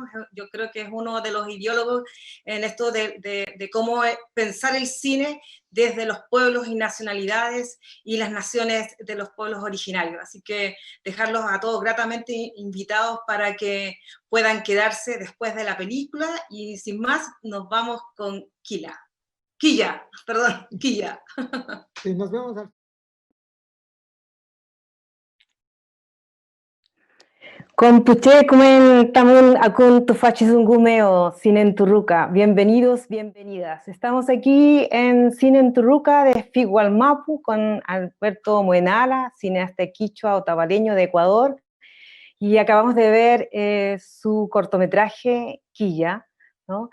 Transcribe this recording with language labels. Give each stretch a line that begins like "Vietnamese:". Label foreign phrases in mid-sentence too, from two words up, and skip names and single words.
Spanish: Yo creo que es uno de los ideólogos en esto de cómo pensar el cine desde los pueblos y nacionalidades y las naciones de los pueblos originarios. Así que dejarlos a todos gratamente invitados para que puedan quedarse después de la película, y sin más nos vamos con Quilla. Sí, nos vemos al...
Mapuche: Compuche kumen tamun akun tufachizungumeo Cine Turruca.
Spanish: Bienvenidos, bienvenidas. Estamos aquí en Cine Turruca de Figualmapu con Alberto Muenala, cineasta quichua otavaleño de Ecuador, y acabamos de ver su cortometraje Quilla, ¿no?